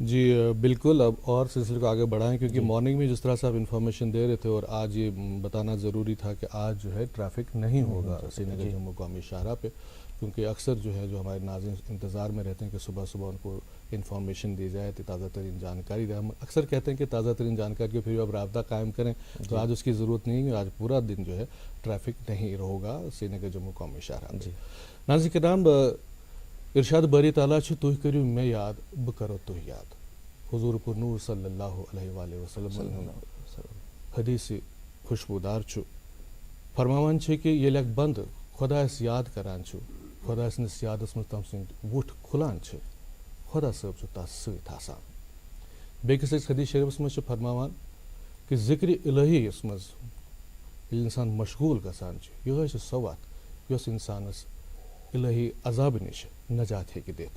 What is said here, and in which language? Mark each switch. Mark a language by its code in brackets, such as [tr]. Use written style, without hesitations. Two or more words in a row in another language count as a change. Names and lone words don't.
[ur] جی بالکل، اب اور سلسلے کو آگے بڑھائیں کیونکہ مارننگ میں جس طرح سے آپ انفارمیشن دے رہے تھے اور آج یہ بتانا ضروری تھا کہ آج جو ہے ٹریفک نہیں ہوگا سری نگر جموں قومی شاہراہ پہ، کیونکہ اکثر جو ہے جو ہمارے ناظرین انتظار میں رہتے ہیں کہ صبح صبح ان کو انفارمیشن دی جائے، تازہ ترین جانکاری دیں۔ ہم اکثر کہتے ہیں کہ تازہ ترین جانکاری کے پھر آپ رابطہ قائم کریں، تو آج اس کی ضرورت نہیں ہے، آج پورا دن جو ہے ٹریفک نہیں ہوگا سری نگر جموں قومی شاہراہ پہ۔ [ks] ناظرین کرام، ارشاد باری تعالیٰ چھُ تُہۍ کٔرِو مےٚ یاد بہٕ کَرو تُہۍ یاد۔ حضور پر نور [ar] صلی اللہ علیہ وآلہ وسلم [ks] حدیث خوشبودار چھُ فرماوان چھِ کہ ییٚلہِ اکھ بنٛدٕ خۄدایس یاد کران چھُ، خۄدا سٕنٛدِس یادس منٛز تٔمۍ سٕنٛدۍ وُٹھ کھُلان چھِ، خۄدا صٲب چھُ تس سۭتۍ آسان۔ بیٚکِس أکِس حدیث شریفس منٛز چھِ فرماوان کہ ذکر الہی یس منٛز ییٚلہِ انسان مشغوٗل گژھان چھُ، یِہوٚے چھِ سۄ وتھ یۄس انسانس الہی عذابہٕ نِش نجات ہیٚکہِ دِتھ۔